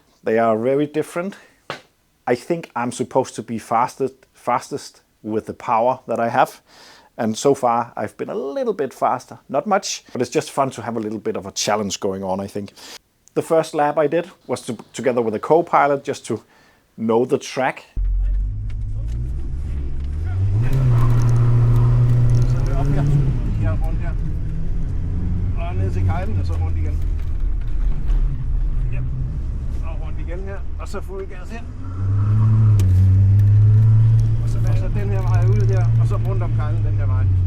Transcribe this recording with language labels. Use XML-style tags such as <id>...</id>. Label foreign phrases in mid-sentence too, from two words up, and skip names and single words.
<en>They are very different. I think I'm supposed to be fastest with the power that I have. And so far I've been a little bit faster. Not much, but it's just fun to have a little bit of a challenge going on, I think. The first lap I did was together with a co-pilot just to know the track.</en> <da>Og ned til kejlen og så rundt igen. Ja. Og rundt igen her, og så fuld gas her. Og så den her vej ud der, og så rundt om kejlen den her vej.</da>